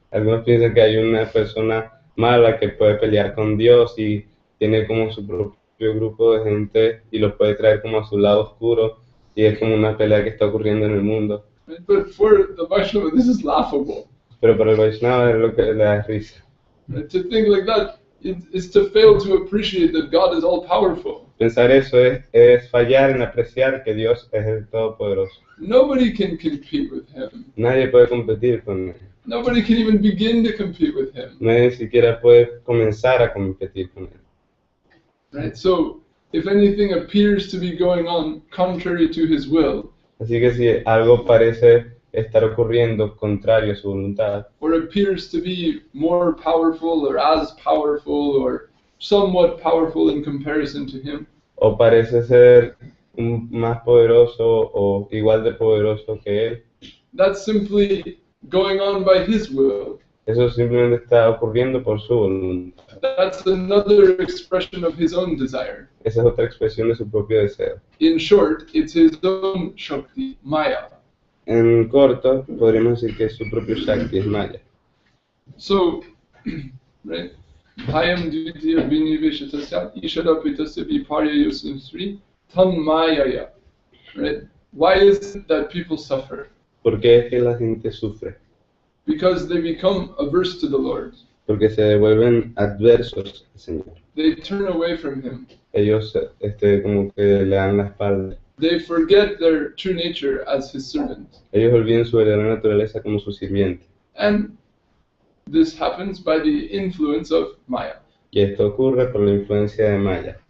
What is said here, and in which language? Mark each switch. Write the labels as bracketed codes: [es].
[es] Algunos piensan que hay una persona mala que puede pelear con Dios y tiene como su propio grupo de gente y los puede traer como a su lado oscuro, y es como una pelea que está ocurriendo en el mundo. [en] Right? But for the Vaishnava, this is laughable. [es] Pero para el Vaishnava es lo que le da risa. [en] Right? To think like that is to fail to appreciate that God is all powerful. [es] Pensar eso es fallar en apreciar que Dios es el Todopoderoso. [en] Nobody can compete with Him. [es] Nadie puede competir con Él. [en] Nobody can even begin to compete with Him. [es] Nadie ni siquiera puede comenzar a competir con Él. [en] Right? So, if anything appears to be going on contrary to His will, [es] Así que si algo parece estar ocurriendo contrario a su voluntad, [en] or appears to be more powerful or as powerful or somewhat powerful in comparison to Him, [es] o parece ser más poderoso o igual de poderoso que Él, [en] that's simply going on by His will. [es] eso simplemente está ocurriendo por su voluntad. [en] That's another expression of His own desire. [es] Esa es otra expresión de su propio deseo. [en] In short, it's His own Shakti, Maya. [es] En corto, podríamos decir que es su propio Shakti, es Maya. [sa] So, right? Bhayam dvitiya viniveshatasya ishadapitasya viparya yosamsri tan mayaya. Right? [en] Why is it that people suffer? [es] ¿Por qué es que la gente sufre? [en] Because they become averse to the Lord. [es] Porque se vuelven adversos al Señor. [en] they turn away from him. [es] ellos como que le dan la espalda. [en] They forget their true nature as his servant. [es] Ellos olvidan su verdadera naturaleza como su sirviente. [en] And this happens by the influence of Maya. [es] Y esto ocurre por la influencia de Maya.